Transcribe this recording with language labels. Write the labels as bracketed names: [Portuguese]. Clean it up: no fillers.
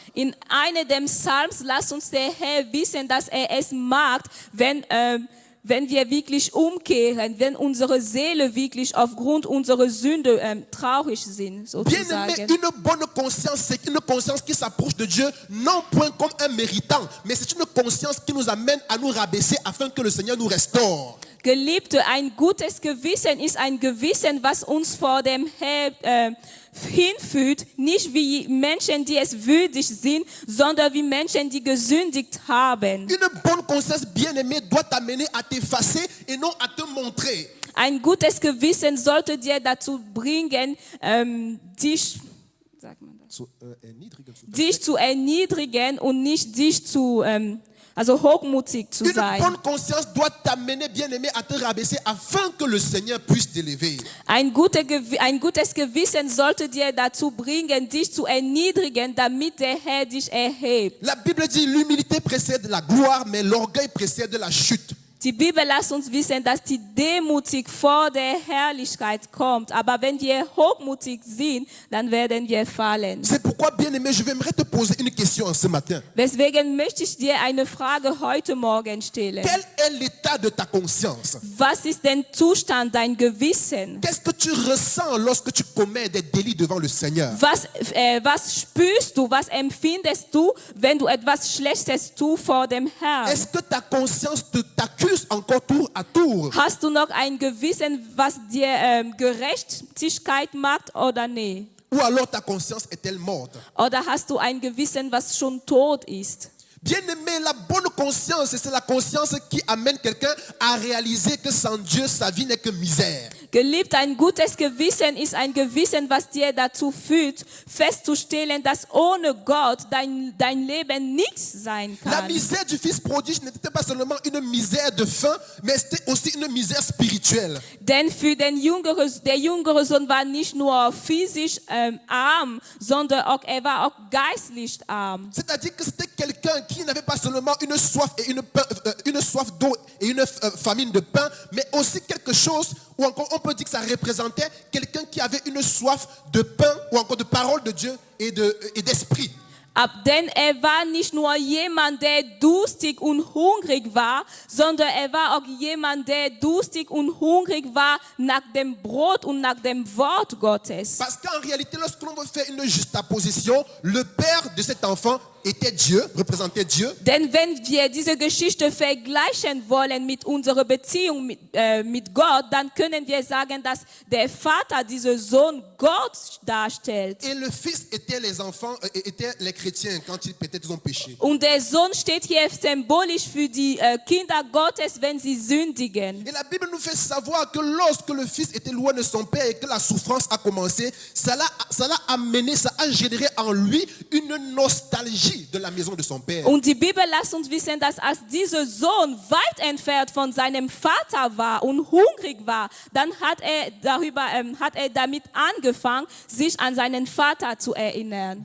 [German] In einem der Psalms lasst uns der Herr wissen, dass es mag, wenn wir wirklich umkehren, wenn unsere Seele wirklich aufgrund unserer Sünde traurig sind, [French] Bien aimé, [German] sozusagen. [French] une bonne conscience, c'est une conscience qui s'approche de Dieu, non point comme un méritant, mais c'est une conscience qui nous amène à nous rabaisser afin que le Seigneur nous restaure. [German] Geliebte, ein gutes Gewissen ist ein Gewissen, was uns vor dem Herrn hinführt, nicht wie Menschen, die es würdig sind, sondern wie Menschen, die gesündigt haben. [French] Une bonne conscience, bien aimée, doit t'amener à t'effacer et non à te montrer. [German] Ein gutes Gewissen sollte dir dazu bringen, dich zu erniedrigen und nicht dich zu Also hochmutig zu [French] Une [German] sein. [French] bonne conscience doit t'amener, bien-aimé, à te rabaisser afin que le Seigneur puisse t'élever. [German] Ein gutes Gewissen sollte dir dazu bringen, dich zu erniedrigen, damit der Herr dich erhebt. [French] La Bible dit l'humilité précède la gloire, mais l'orgueil précède la chute. [German] Die Bibel lässt uns wissen, dass die Demütig vor der Herrlichkeit kommt. Aber wenn wir hochmutig sind, dann werden wir fallen. [French] C'est pourquoi, bien-aimé, je aimerais te poser une question ce matin. [German] Deswegen möchte ich dir eine Frage heute Morgen stellen. [French] Quel est l'état de ta conscience? [German] Was ist denn Zustand dein Gewissen? [French] Qu'est-ce que tu ressens lorsque tu commets des délits devant le Seigneur? [German] Was spürst du, was empfindest du, wenn du etwas Schlechtes tust vor dem Herrn? [French] Est-ce que ta conscience t'accuse encore tour à tour? [German] Hast du noch ein Gewissen, was dir Gerechtigkeit macht oder nicht? [French] Ou alors ta conscience est-elle morte? [German] Oder hast du ein Gewissen, was schon tot ist? [French] Bien-aimé, la bonne conscience, c'est la conscience qui amène quelqu'un à réaliser que sans Dieu, sa vie n'est que misère. [German] Geliebt, ein gutes Gewissen ist ein Gewissen, was dir dazu führt, festzustellen, dass ohne Gott dein Leben nichts sein [French] La [German] kann. [French] misère du fils prodige n'était pas seulement une misère de faim, mais c'était aussi une misère spirituelle. [German] Denn für der jüngere Sohn war nicht nur physisch arm, sondern er war auch geistlich arm. [French] C'est-à-dire que c'était quelqu'un qui n'avait pas seulement une soif et une soif d'eau et une famine de pain, mais aussi quelque chose, ou encore on peut dire que ça représentait quelqu'un qui avait une soif de pain ou encore de parole de Dieu et d'esprit. [German] Denn war nicht nur jemand, der durstig und hungrig war, sondern war auch jemand, der durstig und hungrig war nach dem Brot und nach dem Wort Gottes. [French] Parce qu'en réalité, lorsque l'on veut faire une juxtaposition, le père de cet enfant était Dieu, représentait Dieu. [German] Denn wenn wir diese Geschichte vergleichen wollen mit unserer Beziehung mit Gott, dann können wir sagen, dass der Vater, dieser Sohn, Gott darstellt. [French] Et le fils était étaient les chrétiens quand ils peut-être ils ont péché. [German] Und der Sohn steht hier symbolisch für die Kinder Gottes, wenn sie sündigen. [French] Et la Bible nous fait savoir que lorsque le fils était loin de son père et que la souffrance a commencé, ça a généré en lui une nostalgie de la maison de son père. [German] Und die Bibel lässt uns wissen, dass als dieser Sohn weit entfernt von seinem Vater war und hungrig war, dann hat er damit angefangen, sich an seinen Vater zu erinnern.